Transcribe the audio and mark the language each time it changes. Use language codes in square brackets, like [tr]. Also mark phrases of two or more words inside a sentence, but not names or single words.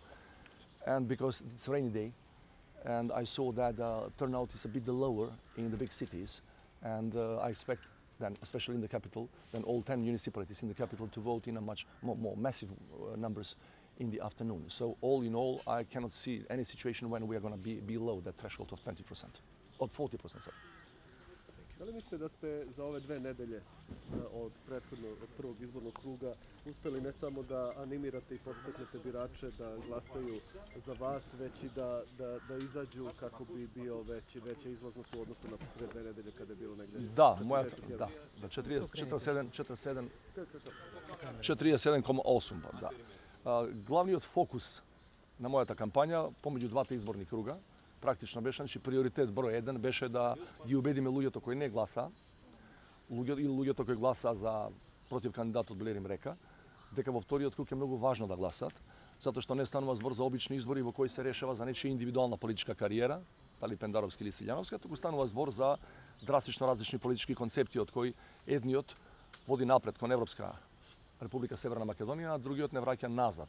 [en] And because it's a rainy day, and I saw that turnout is a bit lower in the big cities, and I expect then, especially in the capital, then all 10 municipalities in the capital to vote in a much more massive numbers in the afternoon. So all in all, I cannot see any situation when we are going to be below that threshold of 20%, or 40%, sorry. [sr] Da li mislite da ste za ove 2 nedelje od prvog izbornog kruga uspeli ne samo da animirate i podstaknete birače da glasaju za vas, već i da izađu kako bi bio veća izlaznost u odnosu na pre 2 nedelje kada je bilo negde? Da, 47,8%. Da. [mk] Главниот фокус на мојата кампања помеѓу двата изборни круга практично беше, значи приоритет број 1 беше да ги убедиме луѓето кои не гласаа, луѓето кои гласаа за против кандидатот Блерим Река, дека во вториот круг е многу важно да гласат, затоа што не станува збор за обични избори во кои се решава за нечија индивидуална политичка кариера, дали Пендаровски или Силјановска, туку станува збор за драстично различни политички концепти од кои едниот води напред кон Европска Република Северна Македонија, а другиот не враќа назад.